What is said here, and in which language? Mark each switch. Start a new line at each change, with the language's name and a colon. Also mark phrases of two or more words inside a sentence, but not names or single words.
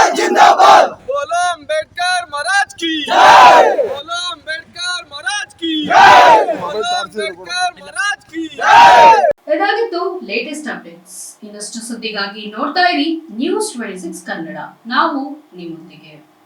Hindi: जिंदाबाद बोलो अंबेडकर महाराज की जय बोलो अंबेडकर महाराज की जय बोलो अंबेडकर महाराज की जय.
Kannada: ಇದಾಗಿತ್ತು
English: latest updates.
Kannada: ಇನ್ನಷ್ಟು ಸುದ್ದಿಗಾಗಿ ನೋಡ್ತಾ ಇರಿ ನ್ಯೂಸ್ 26 ಕನ್ನಡ. ನಾವು ನಿಮ್ಮೊಂದಿಗೆ.